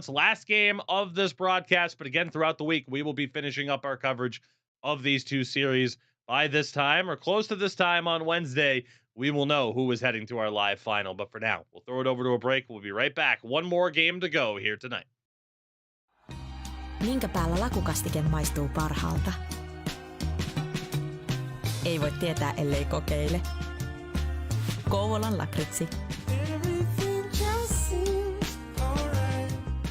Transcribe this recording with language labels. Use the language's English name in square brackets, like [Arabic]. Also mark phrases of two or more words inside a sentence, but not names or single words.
[English] Last game of this broadcast, but again, throughout the week, we will be finishing up our coverage of these 2 series. By this time, or close to this time on Wednesday, we will know who is heading to our live final. But for now, we'll throw it over to a break. We'll be right back. 1 more game to go here tonight. [Finnish] Minkä päällä lakukastike maistuu parhaalta? Ei voi tietää, ellei kokeile. Kouvolan lakritsi.